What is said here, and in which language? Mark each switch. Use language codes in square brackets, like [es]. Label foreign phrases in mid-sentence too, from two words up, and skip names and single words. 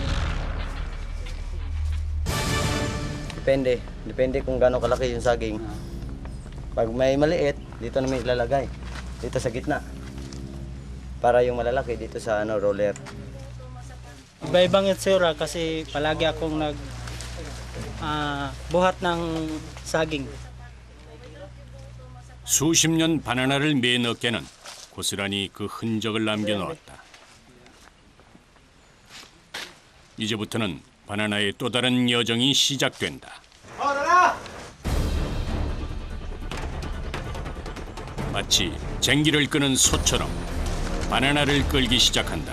[tl] Depende kung gaano kalaki yung saging. Pag may maliit, dito namin ilalagay. Dito sa gitna. Para yung malalaki dito sa roller. Iba-ibang itsura kasi palagi akong buhat ng saging. [ko] 수십 년 바나나를 맨 어깨는 고스란히 그 흔적을 남겨놓았다. 이제부터는 바나나의 또 다른 여정이 시작된다. 마치 쟁기를 끄는 소처럼 바나나를 끌기 시작한다.